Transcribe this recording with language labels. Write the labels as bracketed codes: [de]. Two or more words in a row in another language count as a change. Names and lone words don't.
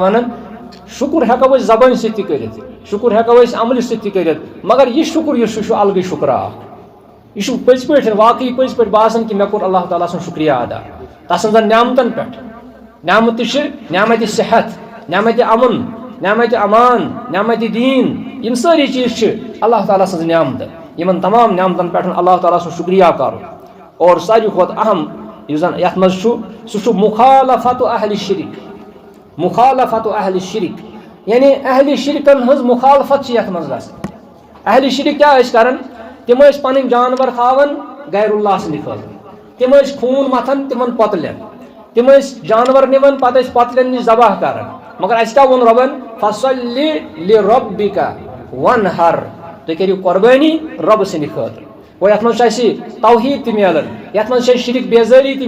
[ks] ونان شُکر ہٮ۪کو أسۍ زبٲنۍ سۭتۍ تہِ کٔرِتھ شُکر ہٮ۪کو أسۍ عملہِ سۭتۍ تہِ کٔرِتھ مگر یہِ شُکر یُس چھُ یہِ چھُ الگٕے شُکرا اکھ یہ پٔزۍ پٲٹھۍ واقعی پٔزۍ پٲٹھۍ باسان کہ مےٚ کوٚر اللہ تعالیٰ سُنٛد شُکریہ ادا تسٕنٛزن نعمتن پٮ۪ٹھ نعمتہِ چھِ نعمتِ صحت نعمتِ امن نعمتِ امان نعمتِ دیٖن یِم سٲری چیٖز چھِ اللہ تعالیٰ سٕنٛز نعمتہٕ یِمن تمام نعمتن پٮ۪ٹھ اللہ تعالیٰ سُنٛد شُکریہ کرُن اور ساروی کھۄتہٕ اہم یُس زن یتھ منٛز چھُ سُہ چھُ مُخالفت اہلِ شرک مُخالفت اہلِ شرک یعنی اہلِ شرکن ہٕنٛز مُخالفت چھِ یتھ منٛز گژھان اہلِ شرک کیاہ ٲسۍ کران تِم ٲسۍ پنٕنۍ جانور تھاوان غیر اللہ سٕنٛدِ خٲطرٕ تِم ٲسۍ خوٗن متھان تِمن پۄتلٮ۪ن تِم ٲسۍ جانور نِوان پتہٕ ٲسۍ پۄتلٮ۪ن نِش ذبح کران مگر اَسہِ کیاہ ووٚن رۄبن [ar] فصلی لربِکَ وَنحر [ks] تُہۍ کٔرِو قۄربٲنی رۄبہٕ سٕنٛدِ خٲطرٕ گوٚو یتھ منٛز چھُ اَسہِ توحیٖد تہِ میلان یتھ منٛز چھِ اَسہِ شرک بیزٲری تہِ